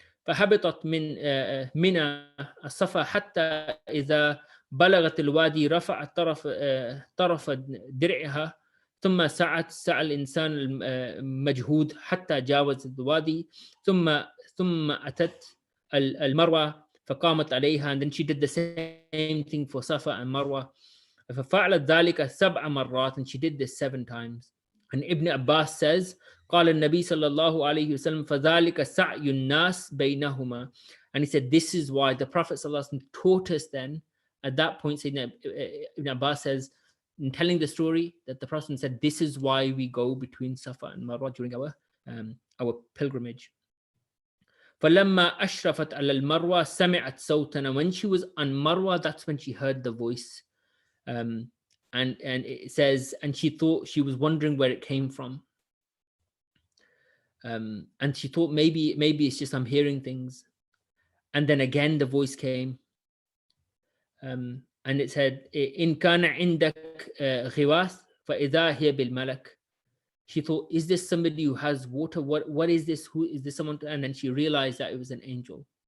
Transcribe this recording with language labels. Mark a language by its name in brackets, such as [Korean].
[Arabic] فهبطت من الصفا حتى إذا بلغت الوادي رفعت طرف درعها ثم سعى الإنسان المجهود حتى جاوز الوادي ثم أتت المروة فقامت عليها. [English] And then she did the same thing for Safa and Marwa. [Arabic] ففعلت ذلك 7 مرات, [English] and she did this 7 times. And Ibn Abbas says, [Arabic] قال النبي صلى الله عليه وسلم فذلك سعي الناس بينهما. [English] And he said, this is why the Prophet صلى الله عليه وسلم taught us then. At that point, Ibn Abbas says, in telling the story, that the Prophet said, this is why we go between Safa and Marwa during our pilgrimage. [Arabic] فلما أشرفت على المروة سمعت صوتا. [English] When she was on Marwa, that's when she heard the voice. And it says, and she thought, she was wondering where it came from. And she thought maybe it's just I'm hearing things. And then again the voice came. And it said, [Arabic] إن كان عندك غواث فإذا هي بالملك. [English] She thought, is this somebody who has water? What is this? Who is this? Someone? And then she realized that it was an angel.